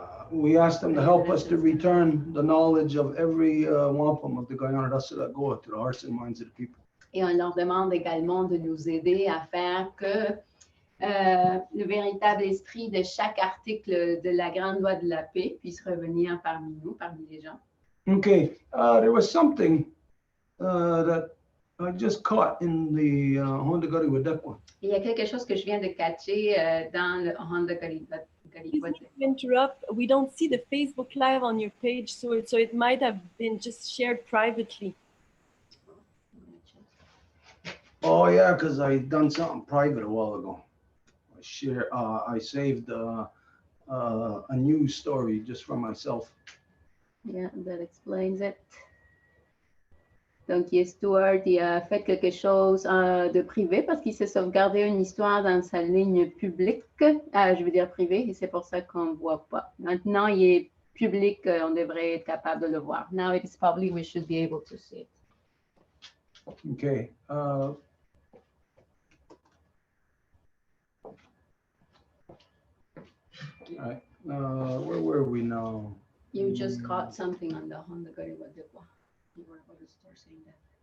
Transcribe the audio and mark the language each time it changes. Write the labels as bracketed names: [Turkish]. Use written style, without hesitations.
[English] We asked them to help us to return the knowledge of every wampum of the Guyana Dasara Goa to the hearts and minds of the people. [French] Et on leur demande également de nous aider à faire que le véritable esprit de chaque article de la grande loi de la paix puisse revenir parmi nous, parmi les gens. [English] Okay, there was something that I just caught in the Honda Gari Wadekwa. [French] Il y a quelque chose que je viens de catcher dans le Honda [English] Excuse me to interrupt. We don't see the Facebook Live on your page, so it might have been just shared privately. Oh yeah, because I done something private a while ago. I saved a news story just for myself. Yeah, that explains it. [French] Donc, Stuart, il a fait quelque chose de privé parce qu'il s'est sauvegardé une histoire dans sa ligne publique. Je veux dire privée, et c'est pour ça qu'on ne voit pas. Maintenant, il est public, on devrait être capable de le voir. [English] Now it is public, we should be able to see it. Okay. All right. Where were we now? You just caught something on the Honda Gari Wadekwa. You were about to start saying that.